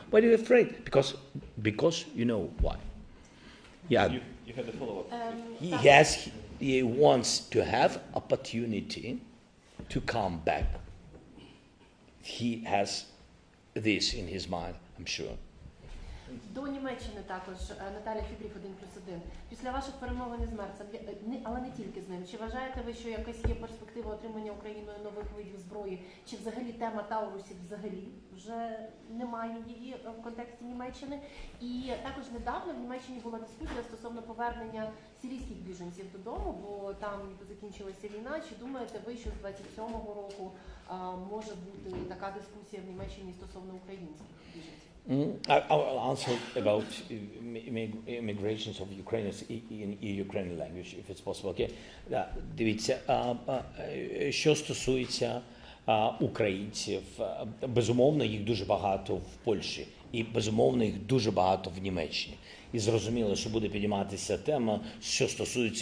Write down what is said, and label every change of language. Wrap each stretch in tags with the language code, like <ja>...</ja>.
<en>Why are you afraid? Because you know why. Yeah. You had the follow-up. He wants to have opportunity to come back. He has this in his mind, I'm sure.</en> <uk>До Німеччини також Наталя Фідріх 1+1. Після ваших перемовин із Мерцем, але не тільки з ним, чи вважаєте ви, що якась є перспектива отримання Україною нових видів зброї, чи взагалі тема Таурусів взагалі вже немає її в контексті Німеччини? І також недавно в Німеччині була дискусія стосовно повернення сирійських біженців додому, бо там закінчилася війна. Чи думаєте ви, що з 27-го року може бути така дискусія в Німеччині стосовно українських біженців?</uk> <en>I will answer about immigrations of Ukrainians in Ukrainian language, if it's possible. Okay?</en> <uk>Дивіться, що стосується українців, безумовно, їх дуже багато в Польщі, і безумовно, їх дуже багато в Німеччині. І зрозуміло, що буде підійматися тема, що стосується</uk>